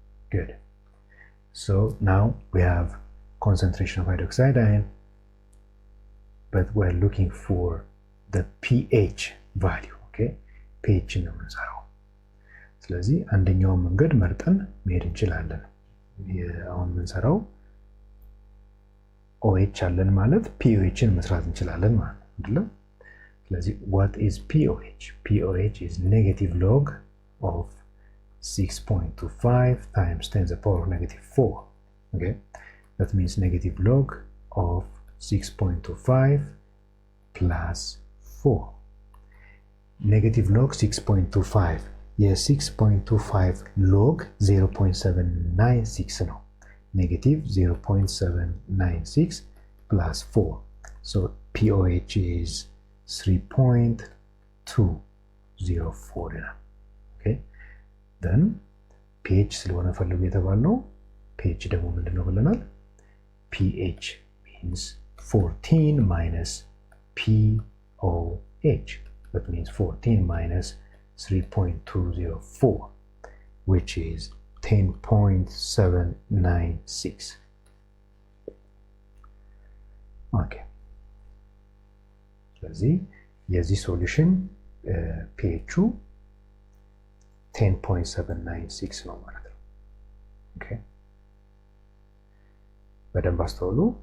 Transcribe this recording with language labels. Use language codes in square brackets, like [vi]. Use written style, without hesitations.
[en] Good. So now we have concentration of hydroxide ion, but we're looking for the pH value. [am] okay, pH ነው የምንሰራው። ስለዚህ አንደኛውን መንገድ መርጠን መሄድ እንችላለን። አሁን የምንሰራው OH አለን ማለት pOHን መስራት እንችላለን ማለት ነው አይደል? ስለዚህ [en] what is pOH? pOH is negative log of 6.25 times 10 to the power of -4. okay, that means negative log of 6.25 plus 4. negative log 6.25 የ6.25 log 0.796 ነው። negative 0.796 plus 4. so pOH is 3.204 [am] ይላል። [en] okay, then pH [am] ስለሆነ ፈልጉ የተባልነው pH ደግሞ ምንድነው ብለናል? [en] pH means 14 minus pOH. that means 14 minus 3.204 which is 10.796. [am] okay, ስለዚህ የዚህ ሶሉሽን pH 10.796 ነው ማለት ነው። okay, በደንብ አስተውሉ።